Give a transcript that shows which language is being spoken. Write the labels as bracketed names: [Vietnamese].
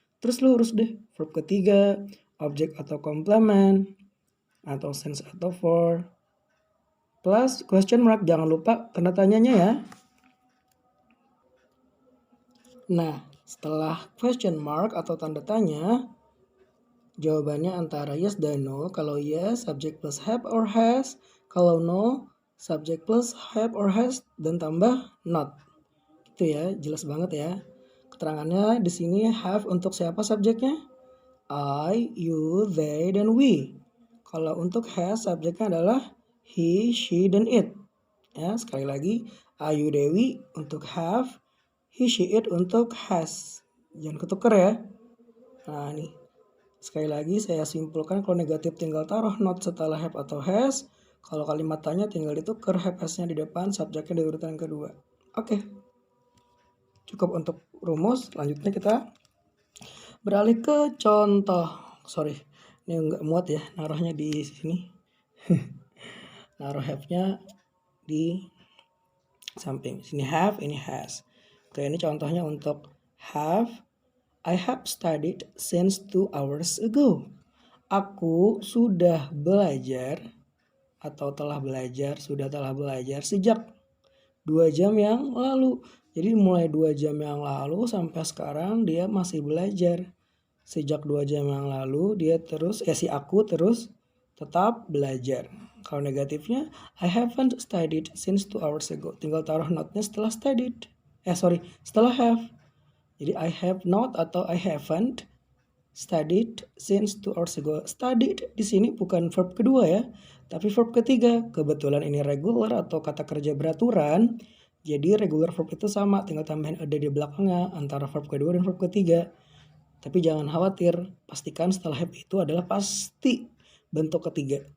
[Indonesian] Terus lu urus deh verb ketiga, object atau complement atau since atau for. Plus question mark, jangan lupa tanda tanyanya ya. Nah, setelah question mark atau tanda tanya, jawabannya antara yes dan no. [English] Kalau yes, subject plus have or has. Kalau no, subject plus have or has dan tambah not. [Indonesian] Itu ya, jelas banget ya. Keterangannya di sini have untuk siapa subjeknya? I, you, they, dan we. Kalau untuk has, subjeknya adalah he, she, dan it. Ya, sekali lagi, I, you, they, we untuk have, he, she, it untuk has. Jangan ketuker ya. Nah, ini. Sekali lagi saya simpulkan, kalau negatif tinggal taruh not setelah have atau has. Kalau kalimat tanya tinggal ditukar have has-nya di depan, subjeknya di urutan kedua. Oke. Cukup untuk rumus. Selanjutnya kita beralih ke contoh. Sorry, ini nggak muat ya naruhnya di sini. Naruh have-nya di samping. Sini have, ini has. Oke, ini contohnya untuk have. [English] I have studied since 2 hours ago. [Indonesian] Aku sudah belajar atau telah belajar sejak 2 jam yang lalu. Jadi mulai 2 jam yang lalu sampai sekarang dia masih belajar. Sejak 2 jam yang lalu dia terus, si aku terus tetap belajar. Kalau negatifnya, [English] I haven't studied since 2 hours ago. [Indonesian] Tinggal taruh not-nya setelah studied. Setelah have. Jadi [English] I have not atau I haven't studied since 2 hours ago. [Indonesian] Studied di sini bukan verb kedua ya, tapi verb ketiga. Kebetulan ini regular atau kata kerja beraturan. Jadi regular verb itu sama, tinggal tambahin ada di belakangnya antara verb kedua dan verb ketiga. Tapi jangan khawatir, pastikan setelah have itu adalah pasti bentuk ketiga.